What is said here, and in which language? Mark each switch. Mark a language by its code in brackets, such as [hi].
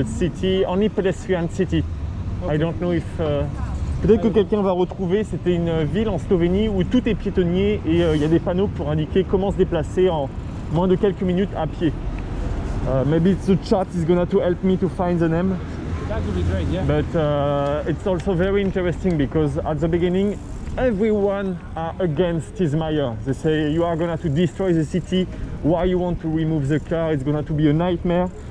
[en] a city, only pedestrian city. Okay. I don't know if. [fr] Peut-être que quelqu'un va retrouver. C'était une ville en Slovénie où tout est piétonnier et il y a des panneaux pour indiquer comment se déplacer en moins de quelques minutes à pied. [en] Maybe the chat is gonna to help me to find the name. That would be great, yeah. But it's also very interesting because at the beginning everyone are against his mayor. They say you are gonna to destroy the city, why you want to remove the car, it's gonna to be a nightmare.